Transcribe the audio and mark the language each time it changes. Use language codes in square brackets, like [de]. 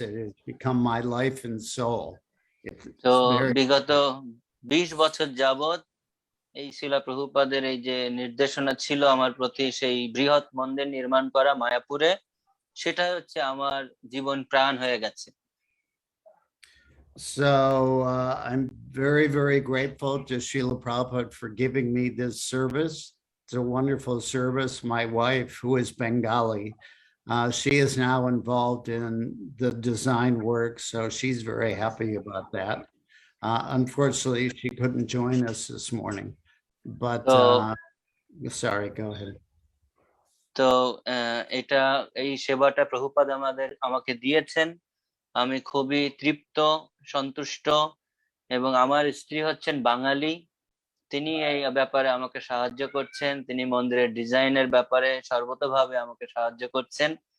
[en] It has become my life and soul. [bn] তো বিগত 20 বছর যাবত এই শিলা প্রভুপাদের এই যে নির্দেশনা ছিল আমার প্রতি, সেই বৃহৎ মন্দির নির্মাণ করা মায়াপুরে, সেটা হচ্ছে আমার জীবন প্রাণ হয়ে গেছে। [en] So I'm very, very grateful to Srila Prabhupada for giving me this service. It's a wonderful service. My wife, who is Bengali, she is now involved in the design work, so she's very happy about that. Unfortunately, she couldn't join us this morning, but sorry, go ahead. [bn] তো এটা এই সেবাটা প্রভুপাদ আমাকে দিয়েছেন, আমি খুবই তৃপ্ত, সন্তুষ্ট, এবং আমার স্ত্রী হচ্ছেন বাঙালি, তিনি এই ব্যাপারে আমাকে সাহায্য করছেন, তিনি মন্দিরের ডিজাইনের ব্যাপারে সর্বতোভাবে আমাকে সাহায্য করছেন।